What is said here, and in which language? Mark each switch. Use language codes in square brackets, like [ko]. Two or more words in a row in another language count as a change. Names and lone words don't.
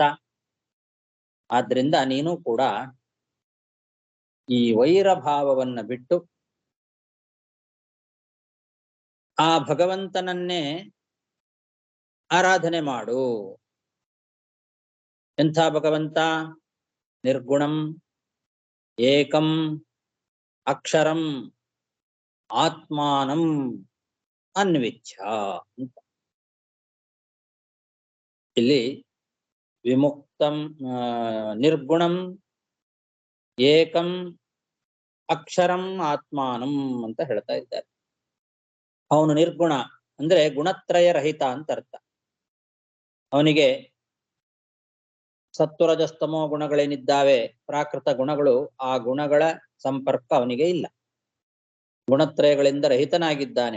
[kn] ಆದ್ರಿಂದ ನೀನು ಕೂಡ ಈ ವೈರ ಭಾವವನ್ನ ಬಿಟ್ಟು ಆ ಭಗವಂತನನ್ನೇ ಆರಾಧನೆ ಮಾಡು. ಎಂಥ ಭಗವಂತ? [sa] ನಿರ್ಗುಣಂ ಏಕಂ ಅಕ್ಷರಂ ಆತ್ಮಾನಂ ಅನ್ವಿಚ್ಛ ಅಂತ. [kn] ಇಲ್ಲಿ [sa] ವಿಮುಕ್ತಂ ನಿರ್ಗುಣಂ ಏಕಂ ಅಕ್ಷರಂ ಆತ್ಮಾನಂ [kn] ಅಂತ ಹೇಳ್ತಾ ಇದ್ದಾರೆ. ಅವನು ನಿರ್ಗುಣ ಅಂದ್ರೆ ಗುಣತ್ರಯ ರಹಿತ ಅಂತ ಅರ್ಥ. ಅವನಿಗೆ ಸತ್ವರಜಸ್ತಮೋ ಗುಣಗಳೇನಿದ್ದಾವೆ, ಪ್ರಾಕೃತ ಗುಣಗಳು, ಆ ಗುಣಗಳ ಸಂಪರ್ಕ ಅವನಿಗೆ ಇಲ್ಲ. ಗುಣತ್ರಯಗಳಿಂದ ರಹಿತನಾಗಿದ್ದಾನೆ.